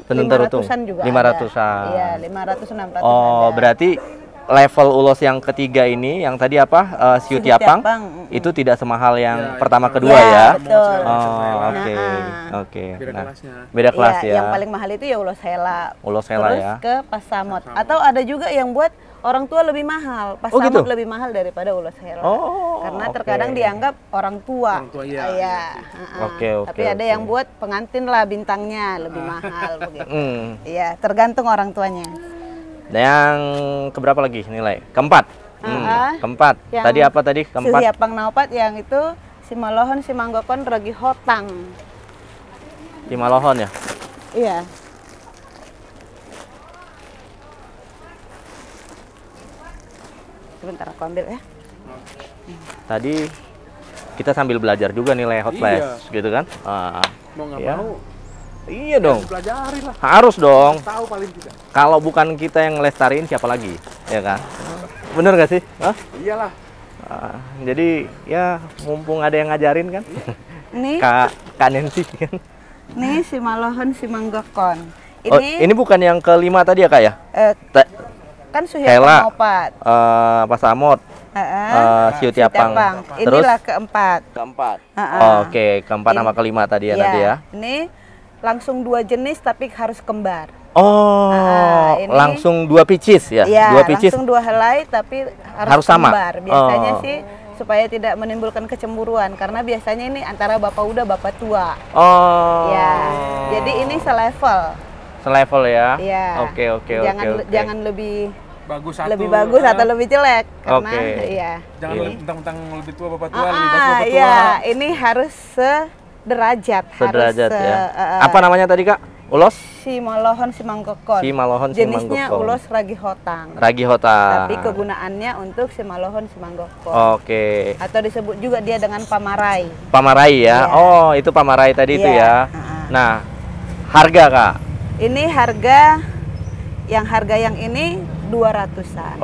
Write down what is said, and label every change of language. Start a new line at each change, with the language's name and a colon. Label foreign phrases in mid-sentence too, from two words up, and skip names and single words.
Indonesian: Tenun tarutung, 500-an juga 500-an. ada. Iya, 500-600 Oh, ada. berarti level ulos yang ketiga ini, yang tadi apa? Siutiapang, Sihutiapang, itu tidak semahal yang Ya, pertama itu kedua Ya, ya? betul. Oh, oke. Nah, Oke. Beda Nah, kelasnya. beda kelas Iya, ya. yang paling mahal itu ya ulos hela. Ulos hela Terus ya. ke pasamot. Atau ada juga yang buat orang tua lebih mahal. Oh, Pasamot gitu? lebih mahal daripada ulos hela. Oh, Karena oke. terkadang dianggap orang tua. Orang tua, iya. Iya. Oke, Tapi ada oke. yang buat pengantin lah bintangnya lebih mahal begitu. Hmm. Iya, tergantung orang tuanya. Dan yang keberapa lagi nilai? Keempat. Keempat. Yang Tadi apa tadi? Keempat. Sihutiapang naupat yang itu si malohon, si manggokon, ragi hotang. Di Malohon ya. Iya. Sebentar aku ambil ya. Tadi kita sambil belajar juga nilai hot flash Iya. gitu kan? Ah, Mau nggak ya. mau, Iya dong. pelajari lah. Harus dong. Tahu paling tidak. Kalau bukan kita yang ngelestariin siapa lagi? Ya kan? Bener gak sih? Hah? Iyalah. Jadi ya mumpung ada yang ngajarin kan? Ini Kak Nancy kan? nih si malohon, si manggokon. Oh, ini bukan yang kelima tadi ya, Kak ya? Kan Hela. Sihutiapang naupat. Pasamot, Siutiapang. Terus Inilah keempat. keempat. Heeh. Oke, keempat sama kelima tadi ya nanti ya. Ini langsung 2 jenis tapi harus kembar. Oh, ini- langsung 2 pieces ya? Iya, 2 pieces. langsung 2 helai tapi Harus sama? kembar. Biasanya Oh. sih supaya tidak menimbulkan kecemburuan karena biasanya ini antara bapak muda bapak tua. Oh. Ya. Jadi ini selevel. Selevel ya? Iya. Oke. Jangan lebih Bagus satu. lebih bagus atau lebih jelek karena Oke. iya. Jangan Ini. mentang-mentang lebih tua bapak tua, lebih bagus bapak tua. Iya, ini harus sederajat. Sederajat harus, ya. Apa namanya tadi Kak? Ulos? Simalohon Simanggokon. Simalohon Jenisnya Simanggokon. ulos ragi hotang. Ragi hotang. Tapi kegunaannya untuk Simalohon Simanggokon. Oke. Atau disebut juga dia dengan pamarai. Pamarai ya. Iya. Oh, itu pamarai tadi itu ya. Iya. Nah, harga Kak? Ini harga yang ini 200-an.